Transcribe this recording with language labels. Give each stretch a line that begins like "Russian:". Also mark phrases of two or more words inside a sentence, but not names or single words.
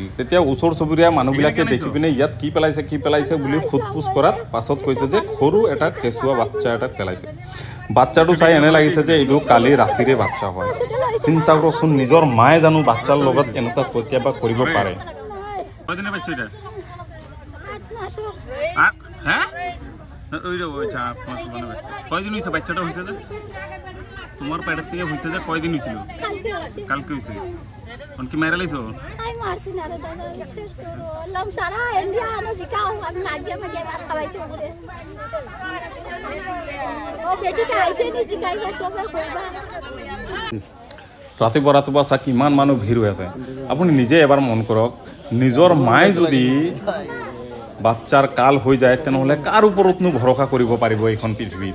Assamese: তেতিয়া ওচৰ চুবুৰীয়া মানুহবিলাকে দেখি পিনে ইয়াত কি পেলাইছে বুলি সোধপোছ কৰাত পাছত কৈছে যে সৰু এটা কেঁচুৱা বাচ্চা এটাক পেলাইছে। বাচ্চাটো চাই এনে লাগিছে যে এইটো কালি ৰাতিৰে বাচ্চা হয়। চিন্তা কৰকচোন, নিজৰ মায়ে জানো বাচ্চাৰ লগত এনেকুৱা কেতিয়াবা কৰিব পাৰে?
Bangla: কয়দিন হয়েছে বাচ্চাটা হয়েছে? যে তোমার পেটের থেকে হয়েছে যে কয়দিন হয়েছিল? কালকে হয়েছে। কি মেরে লাইছো?
Assamese: ৰাতিপুৱা চাওক কিমান মানুহ ভিৰ হৈ আছে। আপুনি নিজে এবাৰ মন কৰক, নিজৰ মায়ে যদি বাচ্চাৰ কাল হৈ যায় তেনেহ'লে কাৰ ওপৰতনো ভৰসা কৰিব পাৰিব এইখন পৃথিৱীত?